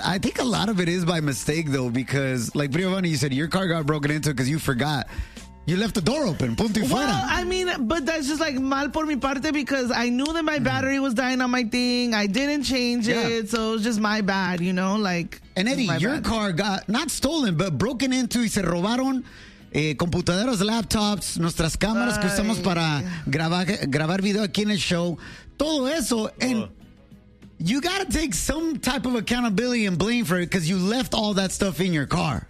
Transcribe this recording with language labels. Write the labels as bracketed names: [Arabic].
[English] I think a lot of it is by mistake, though, because like Briovani, you said your car got broken into because you forgot. You left the door open. [Spanish] Punto y fuera. [English] Well, I mean, but that's just like [Spanish] mal por mi parte [English] because I knew that my battery was dying on my thing. I didn't change it. So it was just my bad, you know? Like, and Eddie, your car got not stolen, but broken into. [Spanish] Y se robaron computadoras, laptops, nuestras cámaras que usamos para grabar video aquí en el show. Todo eso. [English] And you got to take some type of accountability and blame for it because you left all that stuff in your car.